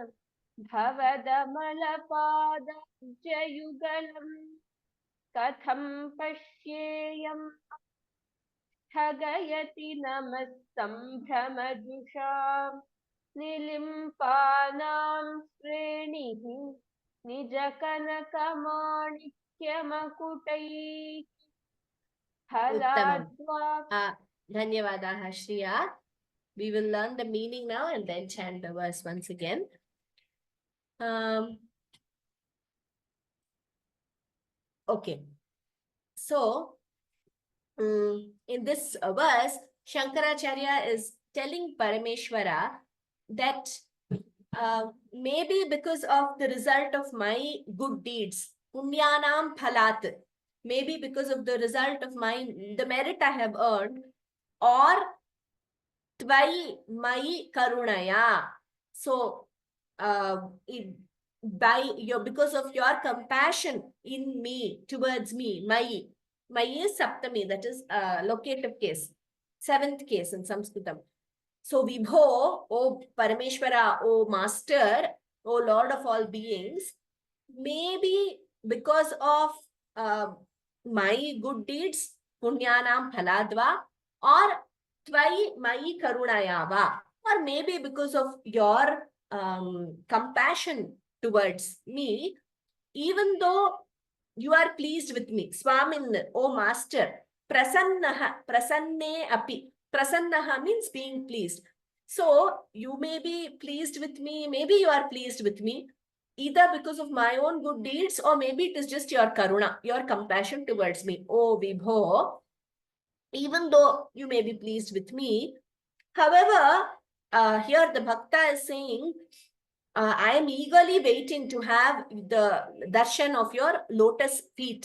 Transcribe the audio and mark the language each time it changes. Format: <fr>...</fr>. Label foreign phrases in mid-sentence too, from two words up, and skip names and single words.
<sa>भवदमलपादब्जयुगलम् कथं पश्येयम् स्थगयति नमः सम्भ्रमजुषाम् निलिम्पानां श्रेणिः निजकनकमाणिक्यमकुटैः फलाद्वा धन्यवादाः श्रिया.</sa> <en>We will learn the meaning now and then chant the verse once again. Okay. So, in this verse, Shankaracharya is telling Parameshwara that maybe because of the result of my good deeds,</en> <sa>पुण्यानां फलात्,</sa> <en>maybe because of the result of the merit I have earned, or</en> <sa>त्वयि मयि करुणया.</sa> <en>So, because of your compassion in me, towards me, mai is saptami, that is locative case, seventh case in Sanskritam. So Vibho, O Parameshwara, O Master, O Lord of all beings, maybe because of my good deeds,</en> <sa>पुण्यानां फलाद्वा,</sa> <en>or</en> <sa>त्वयि मयि करुणया वा,</sa> <en>or maybe because of your compassion towards me, even though you are pleased with me, Swamin, O Master,</en> <sa>प्रसन्नः प्रसन्ने अपि.</sa> <en>Prasannaha means being pleased. So you may be pleased with me, maybe you are pleased with me, either because of my own good deeds, or maybe it is just your karuna, your compassion towards me. Oh Vibho, even though you may be pleased with me, however, here the Bhakta is saying, I am eagerly waiting to have the darshan of your lotus feet.</en>